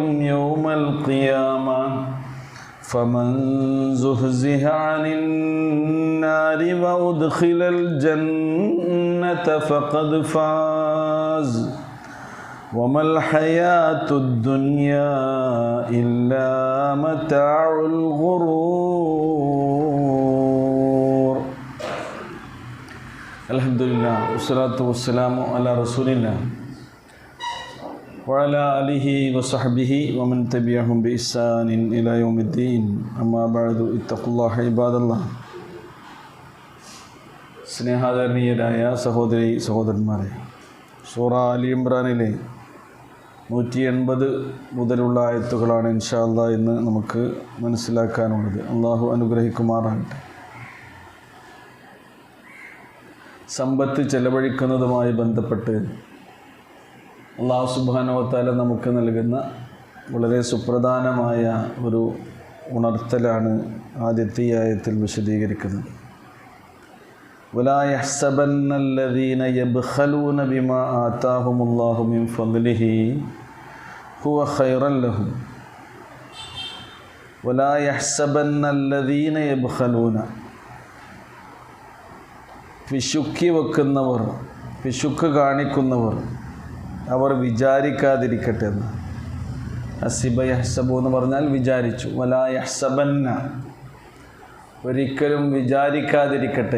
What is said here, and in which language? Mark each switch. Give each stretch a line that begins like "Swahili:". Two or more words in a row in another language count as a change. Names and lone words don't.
Arabic: يوم القيامة فمن زحزح عن النار وأدخل الجنة فقد فاز وما الحياة الدنيا إلا متاع الغرور. الحمد لله والصلاة والسلام على رسول الله وعلى آله وصحبه ومن تبعهم بإحسان إلى يوم الدين. أما بعد اتقوا الله عباد الله.
Malayalam: സ്നേഹാദരണീയരായ സഹോദരി സഹോദരന്മാരെ, സൂറ അലി ഇമ്രാനിലെ 180 മുതലുള്ള ആയത്തുകളാണ്
Arabic: إن شاء الله
Malayalam: ഇന്ന് നമുക്ക് മനസ്സിലാക്കാനുള്ളത്. അള്ളാഹു അനുഗ്രഹിക്കുമാറാകട്ടെ. സമ്പത്ത് ചെലവഴിക്കുന്നതുമായി ബന്ധപ്പെട്ട്
Arabic: الله سبحانه وتعالى
Malayalam: നമുക്ക് നൽകുന്ന വളരെ സുപ്രധാനമായ ഒരു ഉണർത്തലാണ് ആദ്യത്തെ ആയത്തിൽ വിശദീകരിക്കുന്നത്.
Arabic: ولا يحسبن الذين يبخلون بما آتاهم الله من فضله هو خيرا لهم ولا يحسبن الذين يبخلون
Malayalam: പിശുക്കി വെക്കുന്നവർ, പിശുക്ക് കാണിക്കുന്നവർ അവർ വിചാരിക്കാതിരിക്കട്ടെ എന്ന്.
Arabic: حسب يحسب
Malayalam: എന്ന് പറഞ്ഞാൽ വിചാരിച്ചു.
Arabic: ولا يحسبن
Malayalam: ഒരിക്കലും വിചാരിക്കാതിരിക്കട്ടെ.